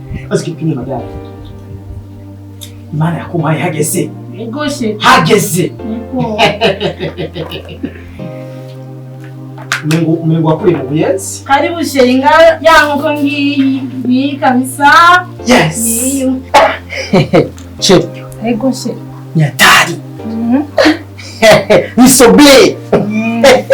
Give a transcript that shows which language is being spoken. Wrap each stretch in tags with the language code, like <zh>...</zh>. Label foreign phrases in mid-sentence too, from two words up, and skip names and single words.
<sw>Azi kipindi magari.</sw> <rn>Imana yakumaye hageze. Yego, chéri. Hageze. Yego. Umengo, umengo wakuriye mu Buyenzi?</rn> <sw>Karibu, chéri,</sw> <rn>nga ya nkoko ngiyi, ngiyi kabisa. Yes. Ngiyi. Chéri. Yego, chéri. Ni hatari. Mhm. Ni sobe. Mhm.</rn>